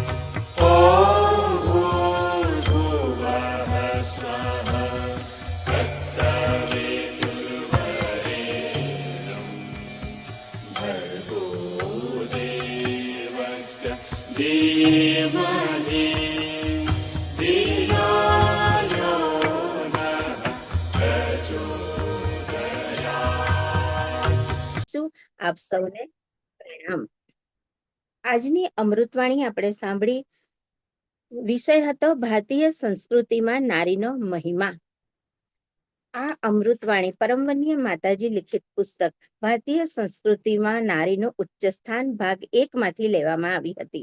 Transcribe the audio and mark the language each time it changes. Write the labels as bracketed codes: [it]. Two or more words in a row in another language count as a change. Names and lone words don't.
[sa] ॐ भूर्भुवः स्वः तत्सवितुर्वरेण्यं भर्गो देवस्य धीमहि धियो यो नः प्रचोदयात्। [gu] આપ સૌને પ્રણામ। આજની અમૃતવાણી આપણે સાંભળી, વિષય હતો ભારતીય સંસ્કૃતિમાં નારીનો મહિમા। આ અમૃતવાણી પરમવન્ય માતાજી લિખિત પુસ્તક ભારતીય સંસ્કૃતિમાં નારીનું ઉચ્ચ સ્થાન ભાગ 1 માંથી લેવામાં આવી હતી।